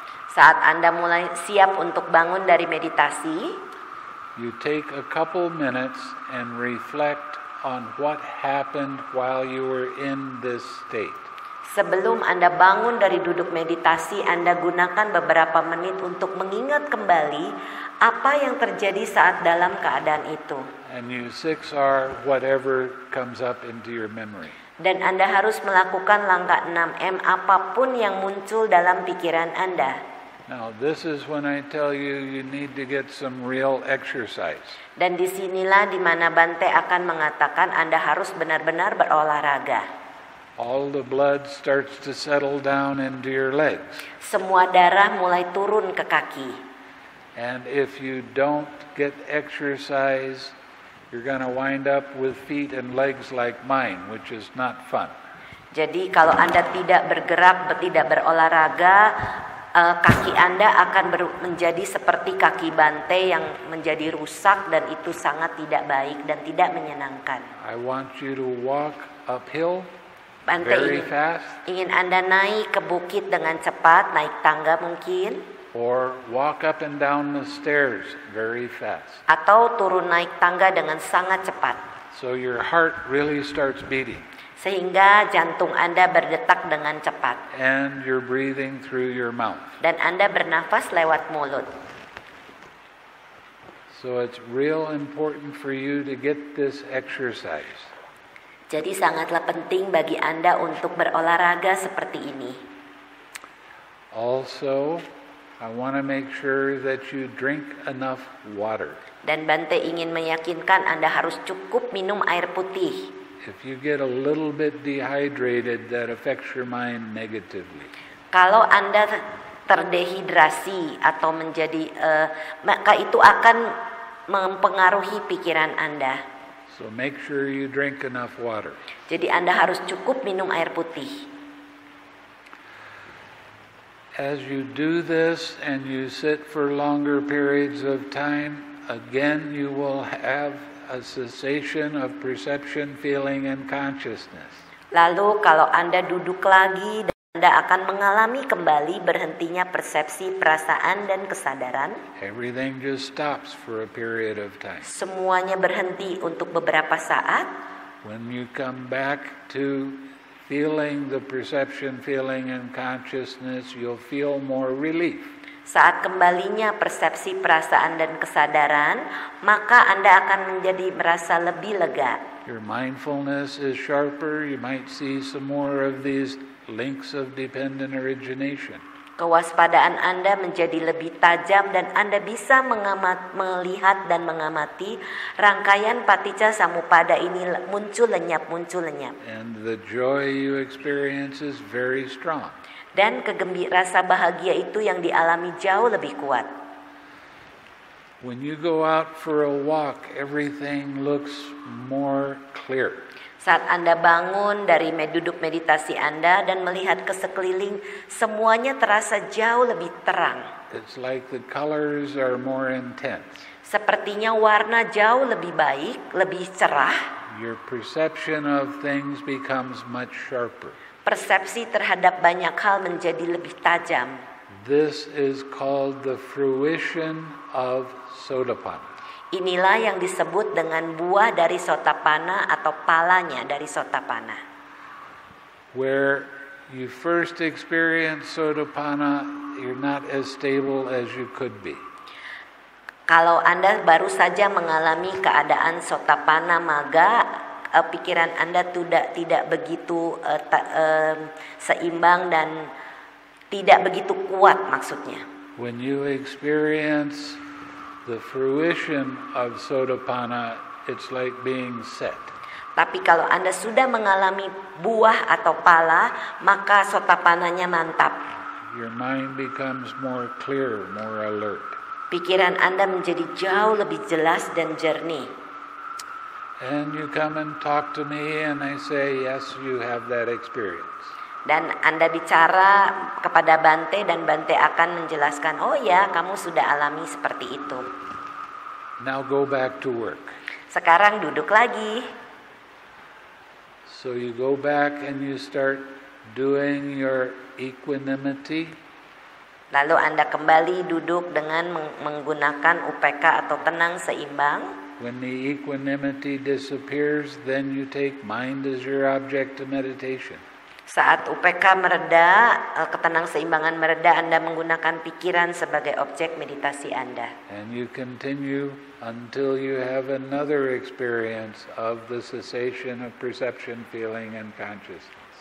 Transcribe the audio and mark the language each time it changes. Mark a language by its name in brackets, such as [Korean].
[Indonesian] saat Anda mulai siap untuk bangun dari meditasi, [English] you take a couple minutes and reflect on what happened while you were in this state. [Indonesian] Sebelum Anda bangun dari duduk meditasi, Anda gunakan beberapa menit untuk mengingat kembali apa yang terjadi saat dalam keadaan itu. [English] And you 6R whatever comes up into your memory. [Indonesian] Dan Anda harus melakukan langkah 6M apapun yang muncul dalam pikiran Anda. [English] Now this is when I tell you need to get some real exercise. [Indonesian] Dan disinilah di mana Bante akan mengatakan Anda harus benar-benar berolahraga. [English] All the blood starts to settle down into your legs. [Indonesian] Semua darah mulai turun ke kaki. [English] And if you don't get exercise, you're going to wind up with feet and legs like mine, which is not fun. [Indonesian] Jadi kalau Anda tidak bergerak, tidak berolahraga, kaki Anda akan menjadi seperti kaki Bante yang menjadi rusak, dan itu sangat tidak baik dan tidak menyenangkan. [English] I want you to walk uphill. [Indonesian] Bante [English] Very fast. [Indonesian] ingin Anda naik ke bukit dengan cepat, naik tangga mungkin. [English] Or walk up and down the stairs very fast. [Indonesian] Atau turun naik tangga dengan sangat cepat. [English] So your heart really starts beating. [Indonesian] Sehingga jantung Anda berdetak dengan cepat. [English] And you're breathing through your mouth. [Indonesian] Dan Anda bernafas lewat mulut. [English] So it's real important for you to get this exercise. [Indonesian] Jadi sangatlah penting bagi Anda untuk berolahraga seperti ini. [English] Also, I want to make sure that you drink enough water. [Indonesian] Dan Bante ingin meyakinkan Anda harus cukup minum air putih. [English] If you get a little bit dehydrated, that affects your mind negatively. [Indonesian] Kalau Anda terdehidrasi atau maka itu akan mempengaruhi pikiran Anda. [English] So make sure you drink enough water. [Indonesian] Jadi Anda harus cukup minum air putih. [English] As you do this and you sit for longer periods of time, again you will have a cessation of perception, feeling, and consciousness. [Indonesian] Lalu kalau Anda duduk lagi, Anda akan mengalami kembali berhentinya persepsi, perasaan, dan kesadaran. [English] Everything just stops for a period of time. [Indonesian] Semuanya berhenti untuk beberapa saat. [English] When you come back to feeling the perception, feeling, and consciousness, you'll feel more relief. [Indonesian] Saat kembalinya persepsi, perasaan, dan kesadaran, maka Anda akan menjadi merasa lebih lega. [English] Your mindfulness is sharper. You might see some more of these links of dependent origination. [Indonesian] Kewaspadaan Anda menjadi lebih tajam dan Anda bisa melihat dan mengamati rangkaian paticca samuppada ini muncul lenyap. [English] And the joy you experience is very strong. [Indonesian] Dan rasa bahagia itu yang dialami jauh lebih kuat. [English] When you go out for a walk, everything looks more clear. [Indonesian] Saat Anda bangun dari duduk meditasi Anda dan melihat ke sekeliling, semuanya terasa jauh lebih terang. [English] It's like the colors are more intense. [Indonesian] Sepertinya warna jauh lebih baik, lebih cerah. [English] Your perception of things becomes much sharper. [Indonesian] Persepsi terhadap banyak hal menjadi lebih tajam. [English] This is called the fruition of Sotapanna. [Indonesian] Inilah yang disebut dengan buah dari Sotapanna atau palanya dari Sotapanna. [English] Where you first experience Sotapanna, you're not as stable as you could be. [Indonesian] Kalau Anda baru saja mengalami keadaan Sotapanna Magga, pikiran Anda tidak begitu seimbang dan tidak begitu kuat maksudnya. [English] When you experience the fruition of Sotapanna, it's like being set. [Indonesian] Tapi kalau Anda sudah mengalami buah atau pala, maka Sotapananya mantap. [English] Your mind becomes more clear, more alert. [Indonesian] Pikiran Anda menjadi jauh lebih jelas dan jernih. [English] And you come and talk to me and I say, yes, you have that experience. [Indonesian] Dan Anda bicara kepada Bante dan Bante akan menjelaskan, oh ya, kamu sudah alami seperti itu. [English] Now go back to work. [Indonesian] Sekarang duduk lagi. [English] So you go back and you start doing your equanimity. [Indonesian] Lalu Anda kembali duduk dengan menggunakan UPK atau tenang seimbang. [English] When the equanimity disappears, then you take mind as your object of meditation. [Indonesian] Saat UPK mereda, ketenang seimbangan mereda, Anda menggunakan pikiran sebagai objek meditasi Anda. [English] And you continue until you have another experience of the cessation of perception, feeling, and consciousness.